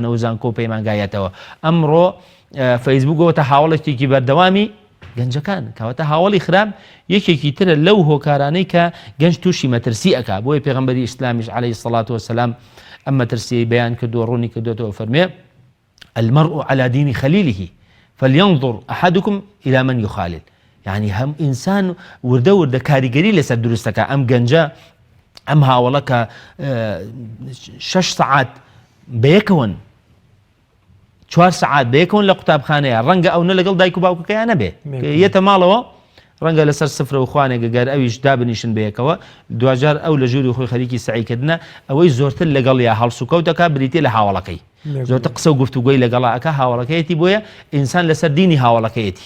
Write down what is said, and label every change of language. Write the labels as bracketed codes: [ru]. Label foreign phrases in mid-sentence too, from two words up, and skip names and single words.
[ckb] و زانکۆ پەیمانگایەتەوە ئەمڕۆ فەیسبووکەوەتە هاوڵێکی بەردەوامی گەنجەکان کەواتە هاوڵی خراپ یەکێکی ترە لەو هۆکارانەی کە گەنج تووشی مەترسی ئەکا بۆیە پێغەمبەری ئیسلامیش [ar] عەلەیهی سەڵات وەسەلام [ckb] ئەم مەترسی بەیان کردووە ڕوونی کردوێتەوە فەرمێ [ar] المرء على دين خليله فلينظر أحدكم إلى من يخالل [ckb] يعني هم إنسان وردە کاریگەری لەسەر دروستەکە ئەم گەنجە ئەم هاوڵەکە 6 سەعات بەیەکەون 4 سەعات بەیەکەون لە قوتابخانەیە ڕەنگە ئەوە لەگەڵ دایک و باوکەکەیان نەبێ یەتە ماڵەوە ڕەنگە لەسەر سفرە و خوانێک گەر ئەویش دابنیشن بەیەکەوە دوجار ئەو لە ژووری خۆی خەریکی سعیکردنە ئەوەی زۆرتر لەگەڵ یا هەڵسوکەوتەکە بریتێ لە هاوڵەکەی زۆرتر قسە و گفتوگۆی لەگەڵاکە هاوڵەکەیەتی بۆیە ئینسان لەسەر دینی هاوڵەکەیەتی